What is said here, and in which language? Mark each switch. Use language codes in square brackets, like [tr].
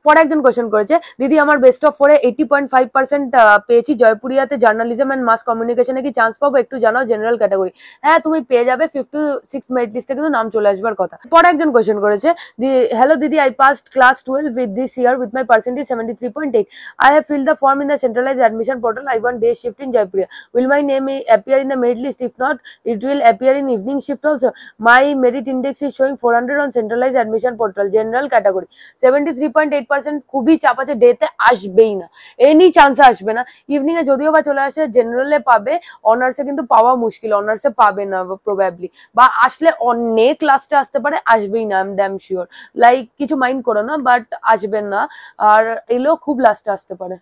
[bn] পরে একজন কোয়েশ্চেন করেছে, দিদি আমার বেস্ট অফ 4-এ 80.5% পেয়েছি, জয়পুরিয়াতে জার্নালিজম এন্ড মাস কমিউনিকেশনে কি চান্স পাবো, একটু জানাও জেনারেল ক্যাটাগরি। হ্যাঁ তুমি পেয়ে যাবে, 56 মেরিট লিস্টে কিন্তু নাম চলে আসবার কথা। পরে একজন কোয়েশ্চেন করেছে, [en] Hello didi, I passed class 12 with this year with my percentage 73.8. I have filled the form in the centralized admission portal. I want day shift in Jaipur. Will my name appear in the merit list? If not, it will appear in evening shift also. My merit index is showing 400 on centralized admission portal, general category. [bn] 73.8% খুবই চাপ আছে, ডেতে আসবেই না, any চান্সে আসবে না। Evening এ যদিও বা চলে আসে, জেনারেলে পাবে, অনার্সে কিন্তু পাওয়া মুশকিল, অনার্সে পাবে না প্রবাবলি, বা আসলে অনেক লাস্টে আসতে পারে, আসবেই না, [en] I am damn sure. [bn] Like কিছু মাইন্ড করো না, বাট আসবেন না, আর এলেও খুব লাস্টে আসতে পারে।